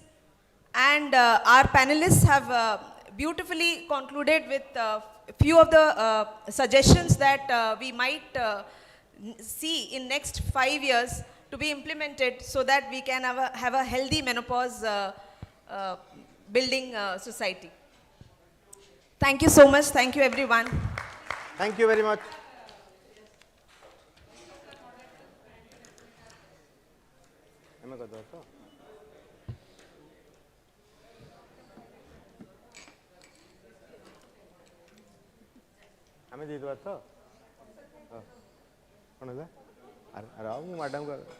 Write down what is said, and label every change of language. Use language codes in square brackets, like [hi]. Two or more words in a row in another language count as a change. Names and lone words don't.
[en] And our panelists have beautifully concluded with a few of the suggestions that we might see in next 5 years to be implemented so that we can have a healthy menopause building society. Thank you so much. Thank you, everyone. Thank you very much. [or] ଆମେ ଦେଇଦେବା ତ କ'ଣ ହେଲା ଆରେ ଆଉ ମୁଁ ମ୍ୟାଡ଼ାମକୁ